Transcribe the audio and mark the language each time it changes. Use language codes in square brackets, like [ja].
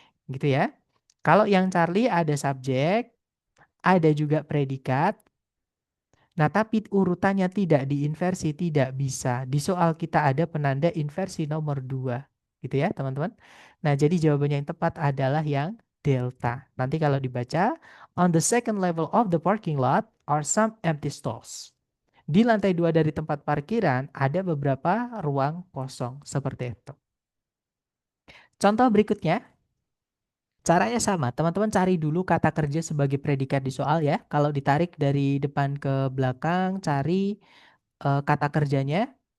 [id] Gitu ya. Kalau yang Charlie ada subjek, ada juga predikat. Nah, tapi urutannya tidak diinversi, tidak bisa. Di soal kita ada penanda inversi nomor 2. Gitu ya, teman-teman. Nah, jadi jawabannya yang tepat adalah yang delta. Nanti kalau dibaca, [en] on the second level of the parking lot are some empty stalls. [id] Di lantai 2 dari tempat parkiran ada beberapa ruang kosong seperti itu. Contoh berikutnya, caranya sama. Teman-teman cari dulu kata kerja sebagai predikat di soal ya. Kalau ditarik dari depan ke belakang, cari kata kerjanya.